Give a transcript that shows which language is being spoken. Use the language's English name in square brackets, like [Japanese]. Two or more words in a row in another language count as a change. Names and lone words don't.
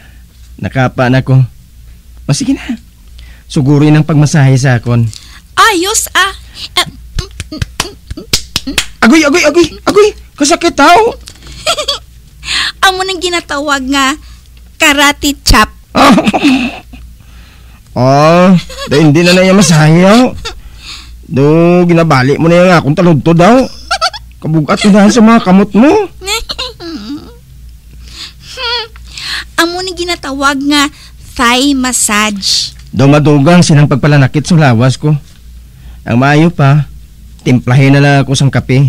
[Hiligaynon] Nakapa na ako. O sige na. Sugurin ang pagmasahe sa akon. Ayos ah. Agoy! Kasakit tao. Amo nang ginatawag nga [English] karate chop. [Filipino] Hindi na yung masahe ako. [Hiligaynon] Ginabali mo na yung akong taludto daw. Kabugat na sa mga kamot mo. Amo nang ginatawag nga [English] thigh massage. [Hiligaynon] Madugang sinang pagpalanakit sa lawas ko. Ang maayo pa, [Filipino] timplahin na lang [Hiligaynon] ako sang kape.